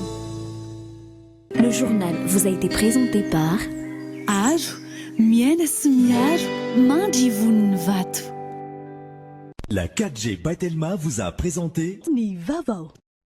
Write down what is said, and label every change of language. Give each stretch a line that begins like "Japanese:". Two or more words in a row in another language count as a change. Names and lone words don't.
French: Le journal vous a été présenté par Aro,
Malagasy: miaina sy miaro, mandry voniny vato.
French: La 4G by Telma vous a présenté
Malagasy: Ni vaovao.